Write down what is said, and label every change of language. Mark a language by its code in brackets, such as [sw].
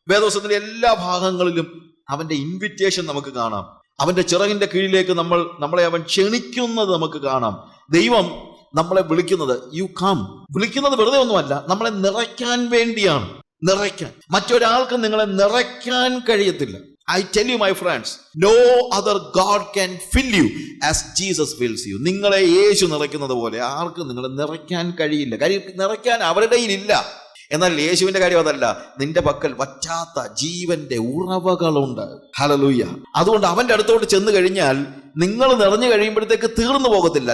[ml] വേദപുസ്തകത്തിന്റെ എല്ലാ ഭാഗങ്ങളിലും അവന്റെ ഇൻവിറ്റേഷൻ നമുക്ക് കാണാം. അവന്റെ ചിറകിന്റെ കീഴിലേക്ക് നമ്മളെ അവൻ ക്ഷണിക്കുന്നത് നമുക്ക് കാണാം. ദൈവം നമ്മളെ വിളിക്കുന്നത് [en] You come. [ml] വിളിക്കുന്നത് വെറുതെ ഒന്നുമല്ല, നമ്മളെ നിറയ്ക്കാൻ വേണ്ടിയാണ്. നിറയ്ക്കാൻ, മറ്റൊരാൾക്ക് നിങ്ങളെ നിറയ്ക്കാൻ കഴിയത്തില്ല. [en] I tell you, my friends, no other God can fill you as Jesus fills you. [ml] നിങ്ങളെ യേശു നിറയ്ക്കുന്നത് പോലെ ആർക്കും നിങ്ങളെ നിറയ്ക്കാൻ കഴിയില്ല. നിറയ്ക്കാൻ അവരുടെ ഇല്ല. എന്നാൽ യേശുവിന്റെ കാര്യം അതല്ല. നിന്റെ പക്കൽ വറ്റാത്ത ജീവന്റെ ഉറവകളുണ്ട്. ഹല്ലേലൂയ. അതുകൊണ്ട് അവന്റെ അടുത്തോട്ട് ചെന്ന് കഴിഞ്ഞാൽ നിങ്ങൾ നിറഞ്ഞു കഴിയുമ്പോഴത്തേക്ക് തീർന്നു പോകത്തില്ല.